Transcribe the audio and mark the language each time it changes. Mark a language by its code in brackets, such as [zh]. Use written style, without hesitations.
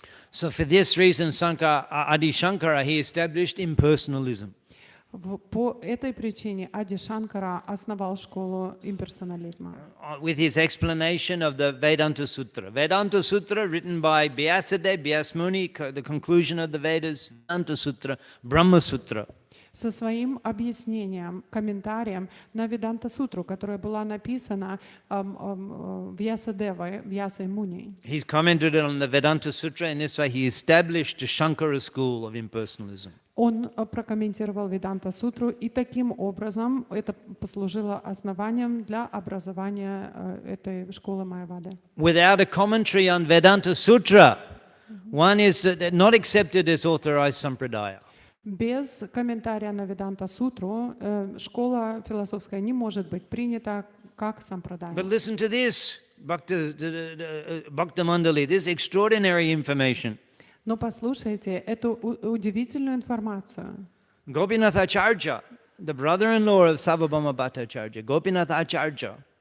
[en] So for this reason, Adi Shankara, he established impersonalism. [ru] По этой причине Ади Шанкара основал школу имперсонализма. [en] With his explanation of the Vedanta Sutra. Vedanta Sutra written by Vyasadeva, Vyasmuni, the conclusion of the Vedas, Vedanta Sutra, Brahma Sutra. [ru] Со своим объяснением, комментарием на Веданта-сутру, которая была написана Вьясадевой, Вьясой Муней. [en] He's commented on the Vedanta Sutra, and this way he established a Shankara school of impersonalism. [ru] Он прокомментировал Веданта-сутру, и таким образом это послужило основанием для образования этой школы Майявады. [en] Without a commentary on Vedanta Sutra, one is not accepted as authorized sampradaya. [ru] Без комментария на Веданта-сутру школа философская не может быть принята как сампрадая. [en] But listen to this, Bhakta Mandali, this extraordinary information. [ru] Но послушайте эту удивительную информацию. [en] Gopinath Acharya, the brother-in-law of Sarvabhauma Bhattacharya, Gopinath Acharya,